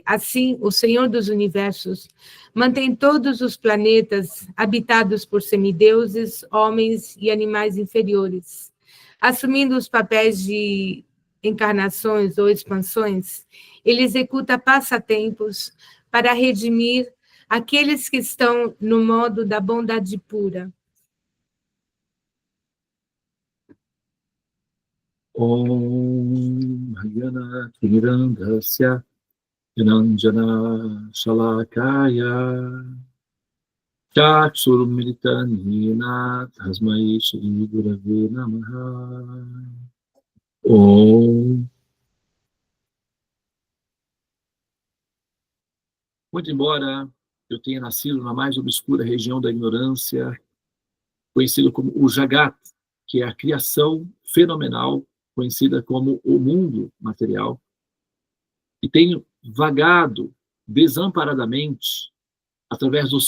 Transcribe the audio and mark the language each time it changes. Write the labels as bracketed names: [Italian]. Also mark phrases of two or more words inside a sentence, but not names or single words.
[Portuguese] Assim, o Senhor dos Universos mantém todos os planetas habitados por semideuses, homens e animais inferiores, assumindo os papéis de encarnações ou expansões. Ele executa passatempos para redimir aqueles que estão no modo da bondade pura. [Sanskrit] ॐ अज्ञान तिमिरान्धस्य ज्ञानाञ्जन शलाकया चक्षुरुन्मीलितं येन तस्मै श्री गुरवे नमः. Om. [Portuguese] Muito embora eu tenha nascido na mais obscura região da ignorância, conhecido como o Jagat, que é a criação fenomenal, conhecida como o mundo material, e tenho vagado desamparadamente através do